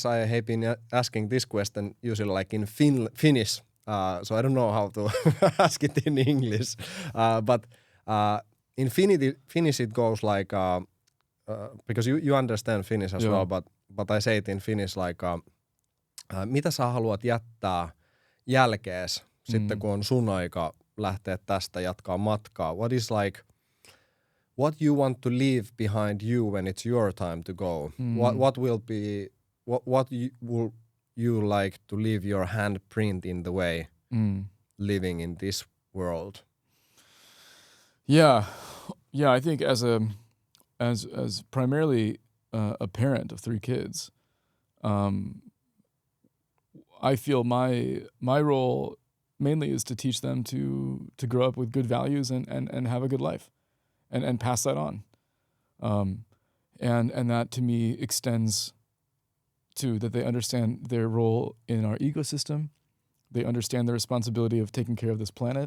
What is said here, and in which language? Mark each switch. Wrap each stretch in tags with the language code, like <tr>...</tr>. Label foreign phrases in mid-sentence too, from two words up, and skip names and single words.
<en>I have been asking this question usually like in Finnish, so I don't know how to ask it in English, but in Finnish it goes like, because you understand Finnish as well, but I say it in Finnish like,</en> <fi>mitä sä haluat jättää jälkees sitten kun on sun aika lähteä tästä jatkaa matkaa?</fi> <en>What is like, what you want to leave behind you when it's your time to go? What will be, what will you like to leave your handprint in the way living in this world? Yeah, I think as primarily a parent of 3 kids, I feel my role mainly is to teach them to grow up with good values and have a good life, and pass that on, and that to me extends to that they understand their role in our ecosystem, they understand the responsibility of taking care of this planet.</en>